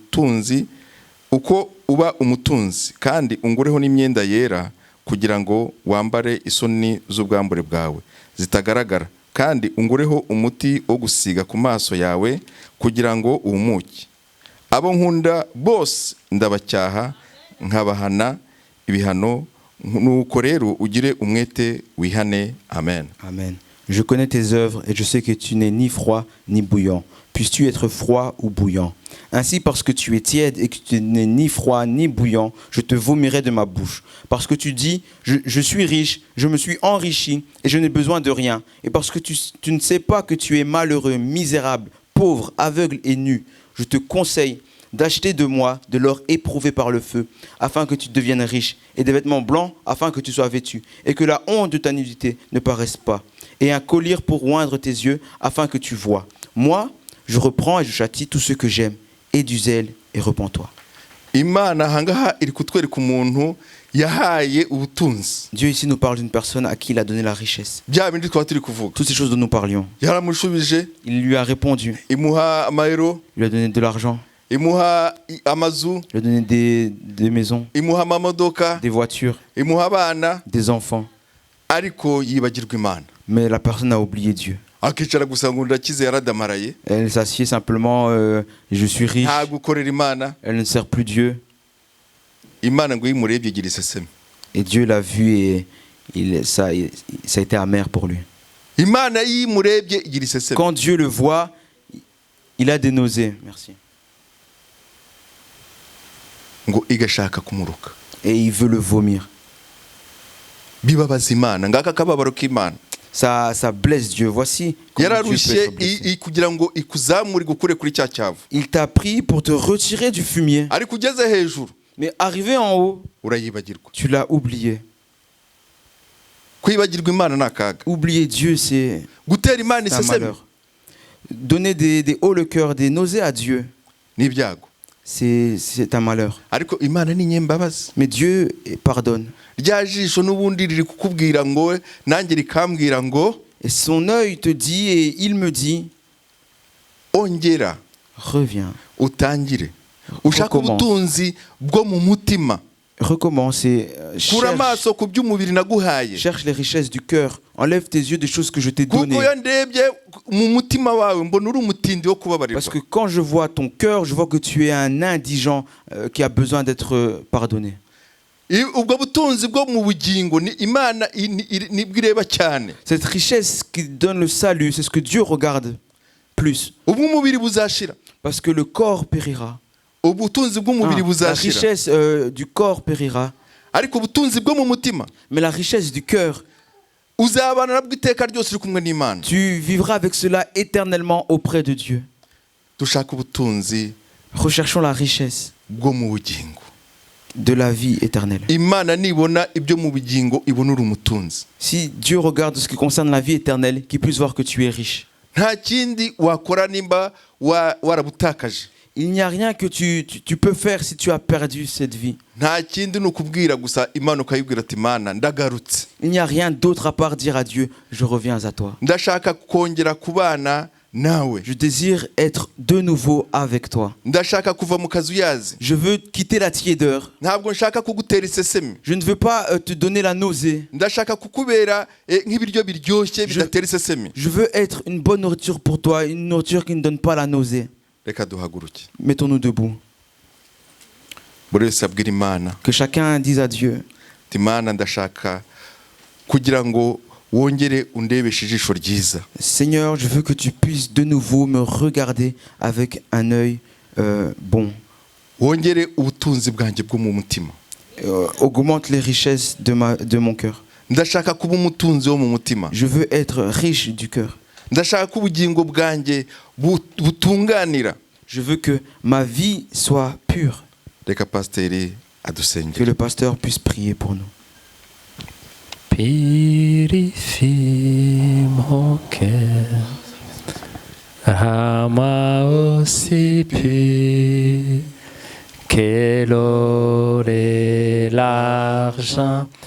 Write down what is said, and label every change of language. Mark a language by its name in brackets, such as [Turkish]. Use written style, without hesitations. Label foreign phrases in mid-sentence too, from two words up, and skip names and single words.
[Kinyarwanda] uba umutunzi kandi ungureho n'imyenda yera kugira ngo wambare isoni z'ubwambure bwawe zitagaragara kandi ungureho umuti wo gusiga ku maso yawe kugira ngo uhumuke abo nkunda bose ndabacyaha nkabahana ibihano nuko rero ugire umwete wihane. Amen. Amen. [French] Je connais tes œuvres et je sais que tu n'es ni froid ni bouillant. Puisses-tu être froid ou bouillant. Ainsi, parce que tu es tiède et que tu n'es ni froid ni bouillant, je te vomirai de ma bouche. Parce que tu dis, je suis riche, je me suis enrichi et je n'ai besoin de rien. Et parce que tu ne sais pas que tu es malheureux, misérable, pauvre, aveugle et nu, je te conseille d'acheter de moi de l'or éprouvé par le feu, afin que tu deviennes riche, et des vêtements blancs, afin que tu sois vêtu, et que la honte de ta nudité ne paraisse pas, et un collier pour oindre tes yeux, afin que tu vois. Moi, je reprends et je châtie tout ce que j'aime, et du zèle, et repens-toi. [Kinyarwanda] Imana ahangaha iri kutwereka umuntu yahaye ubutunzi. [French] Dieu ici nous parle d'une personne à qui il a donné la richesse. [Kinyarwanda] Bya bindi twaba turi kuvuga. [French] Toutes ces choses dont nous parlions. [Kinyarwanda] Yaramushubije, [French] Il lui a répondu. [Kinyarwanda] imuha amayero, [French] Il lui a donné de l'argent. [Kinyarwanda] imuha amazu, [French] Il lui a donné des maisons, [Kinyarwanda] imuha amamodoka, [French] des voitures, [Kinyarwanda] imuha abana, [French] des enfants. [Kinyarwanda] ariko yibagirwa Imana. [French] Mais la personne a oublié Dieu. [Kinyarwanda] Akicara gusa ngo ndakize yaradamaraye, [French] Elle s'assied simplement, je suis riche. [Kinyarwanda] nta gukorera Imana. [French] Elle ne sert plus Dieu. [Kinyarwanda] Imana ngo yimurebye igira iseseme. [French] Et Dieu l'a vu et ça a été amer pour lui. [Kinyarwanda] Imana yimurebye igira iseseme. [French] Quand Dieu le voit, il a des nausées. Merci. [Kinyarwanda] Ngo igashaka kumuruka. [French] Et il veut le vomir. [Kinyarwanda] Bibabaza Imana, ngaka akababaro k'Imana. [French] Ça blesse Dieu. Voici comment Dieu peut [Kinyarwanda] Yararushye [French] être blessé. [Kinyarwanda] kugira ngo ikuzamure gukure kuri cya cyavu. [French] Il t'a pris pour te retirer du fumier. [Kinyarwanda] Ariko ugeze hejuru [French] Mais arrivé en haut, [Kinyarwanda] urayibagirwa. [French] tu l'as oublié. [Kinyarwanda] Kwibagirwa Imana ni akaga. [French] Oublier Dieu, c'est [Kinyarwanda] Gutera Imana [French] un [Kinyarwanda] iseseme [French] malheur. Donner des hauts le cœur, des nausées à Dieu, [Kinyarwanda] ni ibyago. [French] c'est un malheur. [Kinyarwanda] Ariko Imana ni nyembabazi. [French] Mais Dieu pardonne. [Kinyarwanda] Rya jisho n'ubundi riri kukubwira ngo nanjye rikambwira ngo [French] Et son œil te dit et il me dit, [Kinyarwanda] ongera [French] reviens. [Kinyarwanda] utangire. Ushaka ubutunzi bwo mu mutima. [French] Recommence et [Kinyarwanda] Kura amaso ku by'umubiri naguhaye. [French] cherche les richesses du cœur. Enlève tes yeux des choses que je t'ai données. [Kinyarwanda] Kuko yandebye mu mutima wawe mbona uri umutindi wo kubabarirwa. [French] Parce que quand je vois ton cœur, je vois que tu es un indigent qui a besoin d'être pardonné. [Kinyarwanda] Ubwo butunzi bwo mu bugingo ni Imana nibwo ireba cyane. [French] Cette richesse qui donne le salut, c'est ce que Dieu regarde plus. [Kinyarwanda] Ubu umubiri buzashira. [French] Parce que le corps périra. [Kinyarwanda] Ubutunzi bw'umubiri [French] La [Kinyarwanda] buzashira. [French] richesse du corps périra. [Kinyarwanda] Ariko ubutunzi bwo mu mutima [French] Mais la richesse du cœur, [Kinyarwanda] uzabana nabwo iteka ryose uri kumwe n'Imana. [French] tu vivras avec cela éternellement auprès de Dieu. [Kinyarwanda] Dushaka ubutunzi [French] Recherchons la richesse [Kinyarwanda] bwo mu bugingo. [French] de la vie éternelle. [Kinyarwanda] Imana nibona ibyo mu bugingo ibona uri umutunzi. [French] Si Dieu regarde ce qui concerne la vie éternelle, qu'il puisse voir que tu es riche. [Kinyarwanda] Nta kindi wakora nimba warabutakaje. [French] Il n'y a rien que tu peux faire si tu as perdu cette vie. [Kinyarwanda] Nta kindi ni ukubwira gusa Imana ukayibwira ati Imana ndagarutse. [French] Il n'y a rien d'autre à part dire à Dieu, je reviens à toi. [Kinyarwanda] Ndashaka kongera kubana nawe. [French] Je désire être de nouveau avec toi. [Kinyarwanda] Ndashaka kuva mu kazu yazi. [French] Je veux quitter la tiédeur. [Kinyarwanda] Ntabwo nshaka kugutera isesemi. [French] Je ne veux pas te donner la nausée. [Kinyarwanda] Ndashaka kukubera nk'ibiryo biryoshye bidatera isesemi. [French] Je veux être une bonne nourriture pour toi, une nourriture qui ne donne pas la nausée. [Kinyarwanda] Reka duhaguruke. [French] Mettons-nous debout. [Kinyarwanda] Buri wese abwira Imana. [French] Que chacun dise à Dieu, [Kinyarwanda] Ati Imana ndashaka kugira ngo wongere undebeshe ijisho ryiza. [French] Seigneur, je veux que tu puisses de nouveau me regarder avec un œil bon. [Kinyarwanda] Wongere ubutunzi bwanjye bwo mu mutima. [French] Augmente les richesses de mon cœur. [Kinyarwanda] Ndashaka kuba umutunzi wo mu mutima. [French] Je veux être riche du cœur. [Kinyarwanda] Ndashaka ko ubugingo bwanjye butunganira. [French] Je veux que ma vie soit pure. [Kinyarwanda] Reka pasiteri [French] Que [Kinyarwanda] adusengere. [French] le pasteur puisse prier pour nous. Purifie mon cœur, rends-moi aussi pur que l'or et l'argent.